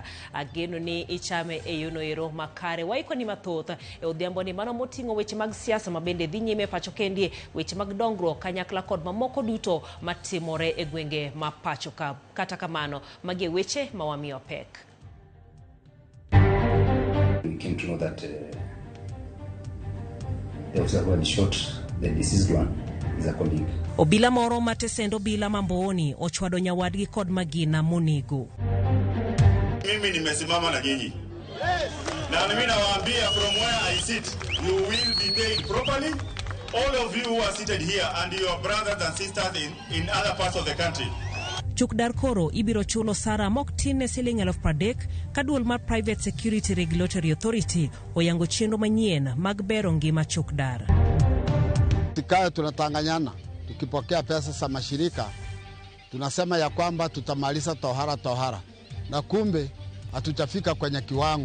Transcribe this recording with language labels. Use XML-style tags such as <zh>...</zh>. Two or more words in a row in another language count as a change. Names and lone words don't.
<luo>Ageno ni ichame e yono ero makare. Waikoni mathoth e odhiambo ni mano moting'o weche mag siasa mabende dhi nyime pacho kendie, weche mag dongruok kanyakla kod mamoko duto matimore e gwenge ma pacho ka. Kata kamano magi weche mawamiyo pek.</luo> <en>We came to know that the officer who had shot the deceased one is a colleague.</en> <luo>Obila moro matesendo obila Mamboni ochwado nyawadgi kod magina monigo.</luo> <sw>Mimi nimesimama na nyinyi. Na mimi nawaambia</sw> <en>from where I sit, you will be paid properly. All of you who are seated here and your brothers and sisters in other parts of the country.</en> <luo>Chukdar koro ibiro chulo sara mok tin ne siling 30,000 kaduol mar Private Security Regulatory Authority oyango chenro manyien mag bero ngima Chukdar.</luo> <sw>Tikayo tunatanganyana, tukipokea pesa za mashirika, tunasema ya kwamba tutamaliza tohara, na kumbe hatujafika kwenye kiwango.</sw>